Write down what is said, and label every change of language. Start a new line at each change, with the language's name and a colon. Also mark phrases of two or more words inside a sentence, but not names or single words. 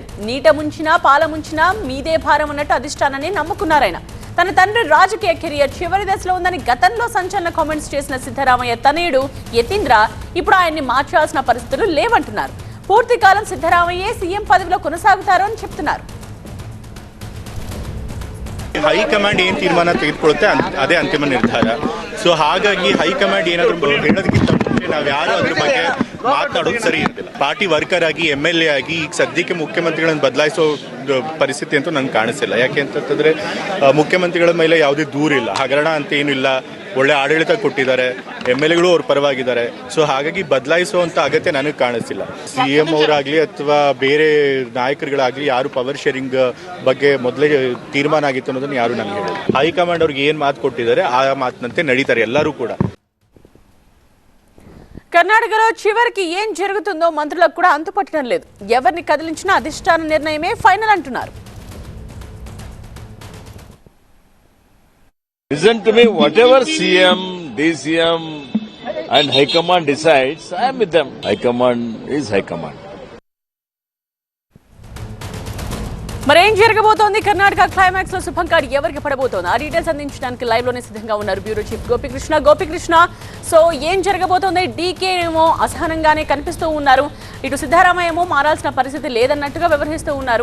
Telugu: నీట ముంచినా పాల ముంచినా మీదే భారం అన్నట్టు అధిష్టానాన్ని నమ్ముకున్నారాయన. తన తండ్రి రాజకీయ కెరియర్ చివరి దశలో ఉందని గతంలో సంచలన కామెంట్స్ చేసిన సిద్ధరామయ్య తనయుడు యతీంద్ర ఇప్పుడు ఆయన్ని మార్చాల్సిన పరిస్థితులు లేవంటున్నారు. పూర్తి కాలం సిద్ధరామయ్యే సీఎం పదవిలో కొనసాగుతారు అని చెప్తున్నారు.
Kannada: ಹೈಕಮಾಂಡ್ ಏನು ತೀರ್ಮಾನ ತೆಗೆದುಕೊಳ್ಳುತ್ತೆ ಅದೇ ಅಂತಿಮ ನಿರ್ಧಾರ. ಸೊ ಹಾಗಾಗಿ ಹೈಕಮಾಂಡ್ ಏನಾದರೂ ಹೇಳೋದಕ್ಕಿಂತ ಮುಂಚೆ ನಾವು ಯಾರು ಅದ್ರ ಬಗ್ಗೆ ಮಾತನಾಡೋದು ಸರಿ ಇರ್ತಿಲ್ಲ.
English: party worker
Kannada: ಆಗಿ MLA ಆಗಿ ಈಗ ಸದ್ಯಕ್ಕೆ ಮುಖ್ಯಮಂತ್ರಿಗಳನ್ನು ಬದಲಾಯಿಸೋ ಪರಿಸ್ಥಿತಿ ಅಂತೂ ನಂಗೆ ಕಾಣಿಸಿಲ್ಲ. ಯಾಕೆ ಅಂತಂತಂದ್ರೆ ಮುಖ್ಯಮಂತ್ರಿಗಳ ಮೇಲೆ ಯಾವುದೇ ದೂರಿಲ್ಲ, ಹಗರಣ ಅಂತ ಏನಿಲ್ಲ, ಒಳ್ಳೆ ಆಡಳಿತ ಕೊಟ್ಟಿದ್ದಾರೆ, MLAಗಳು ಅವ್ರ ಪರವಾಗಿದ್ದಾರೆ. ಸೊ ಹಾಗಾಗಿ ಬದಲಾಯಿಸುವಂಥ ಅಗತ್ಯ ನನಗೆ ಕಾಣಿಸ್ತಿಲ್ಲ. CM ಅವರಾಗಲಿ ಅಥವಾ ಬೇರೆ ನಾಯಕರುಗಳಾಗಲಿ ಯಾರು
English: power sharing
Kannada: ಬಗ್ಗೆ ಮೊದಲೇ ತೀರ್ಮಾನ ಆಗಿತ್ತು ಅನ್ನೋದನ್ನು ಯಾರು ನನಗೆ ಹೇಳಿಲ್ಲ. ಹೈಕಮಾಂಡ್ ಅವ್ರಿಗೆ ಏನು ಮಾತು ಕೊಟ್ಟಿದ್ದಾರೆ ಆ ಮಾತಿನಂತೆ ನಡೀತಾರೆ ಎಲ್ಲರೂ ಕೂಡ.
Telugu: కర్ణాటకలో చివరికి ఏం జరుగుతుందో మంత్రులకు కూడా అంతుపట్టడం లేదు. ఎవరిని కదిలించినా అధిష్టాన నిర్ణయమే ఫైనల్ అంటున్నారు.
English: Listen to me, whatever CM, DCM and High Command decides, I am with them. High Command is High Command.
Telugu: మరేం జరగబోతోంది? కర్ణాటక క్లైమాక్స్ లో శుభంకార్ ఎవరికి పడబోతోంది? ఆ డీటెయిల్స్ అందించడానికి లైవ్ లోనే సిద్ధంగా ఉన్నారు
English: bureau chief
Telugu: గోపికృష్ణ. సో ఏం జరగబోతోంది? డీకే ఏమో అసహనంగానే కనిపిస్తూ ఉన్నారు, ఇటు సిద్ధరామయ్య ఏమో మారాల్సిన పరిస్థితి లేదన్నట్టుగా వ్యవహరిస్తూ ఉన్నారు.